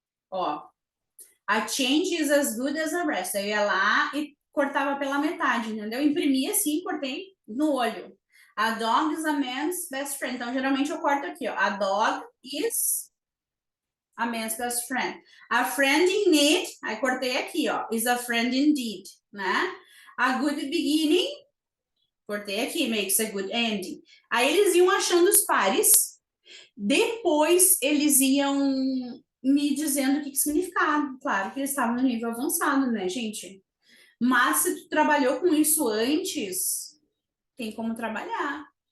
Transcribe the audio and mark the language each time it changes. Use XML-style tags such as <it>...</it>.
<en>Ó, a change is as good as a rest.</en> <pt>Eu ia lá e cortava pela metade, entendeu? Imprimi assim, cortei no olho.</pt> <en>A dog is a man's best friend.</en> <pt>Então, geralmente eu corto aqui, ó.</pt> <en>A dog is a man's best friend. A friend in need,</en> <pt>aí cortei aqui, ó.</pt> <en>Is a friend indeed, né? A good beginning,</en> <pt>cortei aqui,</pt> <en>makes a good ending.</en> <pt>Aí eles iam achando os pares. Depois eles iam me dizendo o que significava. Claro que eles estavam no nível avançado, né, gente? Mas se tu trabalhou com isso antes, tem como trabalhar.</pt>